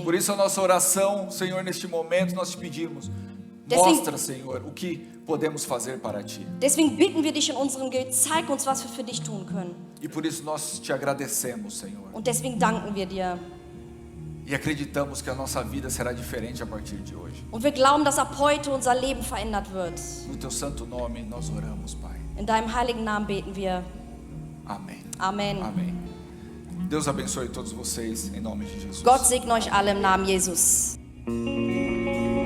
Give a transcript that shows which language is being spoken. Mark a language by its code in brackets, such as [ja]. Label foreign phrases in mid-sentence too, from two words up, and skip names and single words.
[pt] Por isso a nossa oração, Senhor, neste momento nós te pedimos. Mostra, Senhor, o que podemos fazer para Ti. [de] Deswegen bitten wir dich in unserem Gebet, zeig uns, was wir für dich tun können. [pt] E por isso nós te agradecemos, Senhor. [de] Und deswegen danken wir dir. [pt] E acreditamos que a nossa vida será diferente a partir de hoje. [de] Und wir glauben, dass ab heute unser Leben verändert wird. [pt] No Teu santo nome nós oramos, Pai. [de] In deinem heiligen Namen beten wir. [pt] Amém. [de] Amen. [pt] Amém. Deus abençoe todos vocês em nome de Jesus. [de] Gott segne euch alle im Namen Jesus.